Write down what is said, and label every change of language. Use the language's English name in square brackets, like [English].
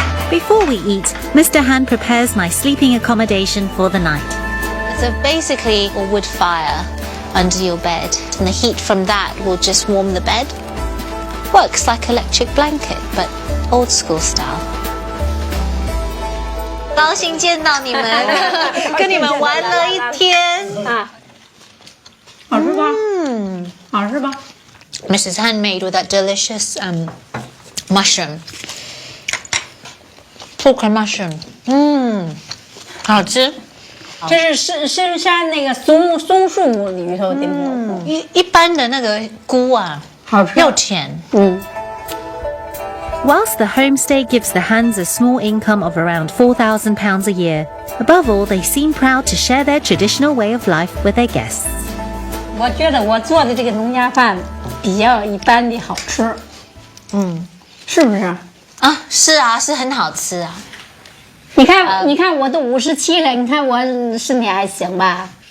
[English] Before we eat, Mr. Han prepares my sleeping accommodation for the night. So basically a wood fire under your bed, and the heat from that will just warm the bed. Works like electric blanket, but old school style. [Chinese] 高兴见到你们，跟你们玩了一天。好吃吧？好吃吧？ [English] Mrs. Han made with that delicious mushroom. Pork and mushroom. 好吃。 [Chinese] 这是深山那个松树里头的蘑菇。一般的那个菇啊，好吃又甜。 [English] Whilst the homestay gives the Hans a small income of around £4,000 a year, Above all, they seem proud to share their traditional way of life with their guests. [Chinese] 我觉得我做的这个农家饭比较一般的好吃，是不是？啊，是啊，是很好吃啊。你看，你看我都57了，你看我身体还行吧？